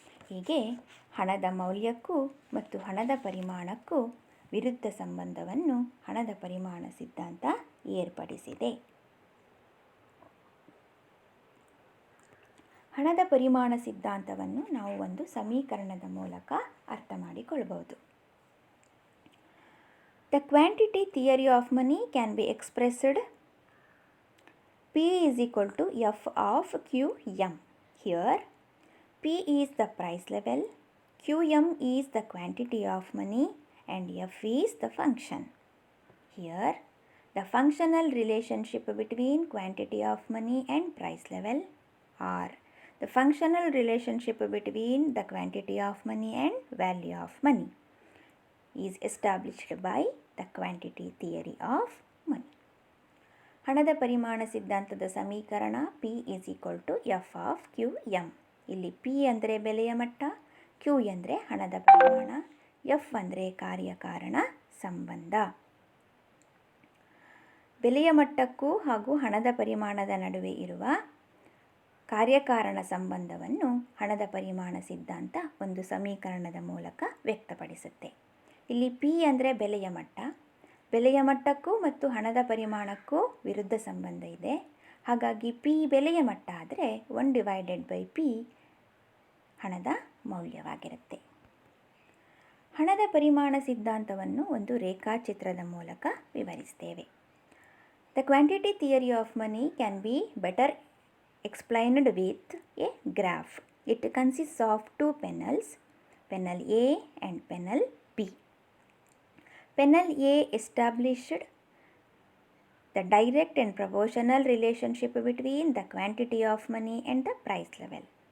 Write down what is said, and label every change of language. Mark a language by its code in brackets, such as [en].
[kn] ಹೀಗೆ ಹಣದ ಮೌಲ್ಯಕ್ಕೂ ಮತ್ತು ಹಣದ ಪರಿಮಾಣಕ್ಕೂ ವಿರುದ್ಧ ಸಂಬಂಧವನ್ನು ಹಣದ ಪರಿಮಾಣ ಸಿದ್ಧಾಂತ ಏರ್ಪಡಿಸಿದೆ. ಹಣದ ಪರಿಮಾಣ ಸಿದ್ಧಾಂತವನ್ನು ನಾವು ಒಂದು ಸಮೀಕರಣದ ಮೂಲಕ ಅರ್ಥ ಮಾಡಿಕೊಳ್ಳಬಹುದು. [en] The quantity theory of money can be expressed P is equal to F of QM. Here P is the price level, QM is the quantity of money and F is the function. Here the functional relationship between quantity of money and price level, or the functional relationship between the quantity of money and value of money, is established by the quantity theory of money. [kn] ಹಣದ ಪರಿಮಾಣ ಸಿದ್ಧಾಂತದ ಸಮೀಕರಣ [en] P is equal to F of QM. [kn] ಇಲ್ಲಿ P ಅಂದರೆ ಬೆಲೆಯ ಮಟ್ಟ, Q ಅಂದರೆ ಹಣದ ಪರಿಮಾಣ, F ಅಂದರೆ ಕಾರ್ಯಕಾರಣ ಸಂಬಂಧ. ಬೆಲೆಯ ಮಟ್ಟಕ್ಕೂ ಹಾಗೂ ಹಣದ ಪರಿಮಾಣದ ನಡುವೆ ಇರುವ ಕಾರ್ಯಕಾರಣ ಸಂಬಂಧವನ್ನು ಹಣದ ಪರಿಮಾಣ ಸಿದ್ಧಾಂತ ಒಂದು ಸಮೀಕರಣದ ಮೂಲಕ ವ್ಯಕ್ತಪಡಿಸುತ್ತೆ. ಇಲ್ಲಿ P ಅಂದರೆ ಬೆಲೆಯ ಮಟ್ಟ, ಬೆಲೆಯ ಮಟ್ಟಕ್ಕೂ ಮತ್ತು ಹಣದ ಪರಿಮಾಣಕ್ಕೂ ವಿರುದ್ಧ ಸಂಬಂಧ ಇದೆ. ಹಾಗಾಗಿ P ಬೆಲೆಯ ಮಟ್ಟ ಆದರೆ 1/P ಹಣದ ಮೌಲ್ಯವಾಗಿರುತ್ತೆ. ಹಣದ ಪರಿಮಾಣ ಸಿದ್ಧಾಂತವನ್ನು ಒಂದು ರೇಖಾಚಿತ್ರದ ಮೂಲಕ ವಿವರಿಸ್ತೇವೆ. [en] The quantity theory of money can be better explained with a graph. It consists of two panels, panel A and panel B. Panel A established the direct and proportional relationship between the quantity of money and the price level.